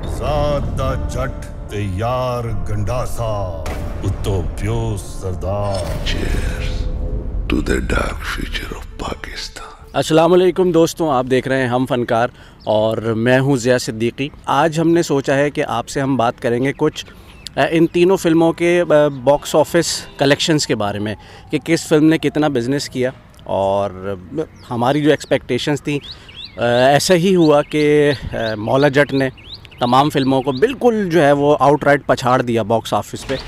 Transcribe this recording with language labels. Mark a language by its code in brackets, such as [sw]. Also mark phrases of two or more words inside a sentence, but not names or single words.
[pa] آزاد دا جٹ تے یار گنڈاسا اتو پیو سردار. [en] Cheers to the dark future of Pakistan। [ur] السلام علیکم دوستوں، آپ دیکھ رہے ہیں ہم فنکار اور میں ہوں ضیا صدیقی. آج ہم نے سوچا ہے کہ آپ سے ہم بات کریں گے کچھ ان تینوں فلموں کے [en] box office collections [ur] کے بارے میں کہ کس فلم نے کتنا بزنس کیا اور ہماری جو ایکسپیکٹیشنز تھی ایسا ہی ہوا کہ مولا جٹ نے تمام فلموں کو بالکل جو ہے وہ آؤٹ رائٹ پچھاڑ دیا [en] box office [ur] पे।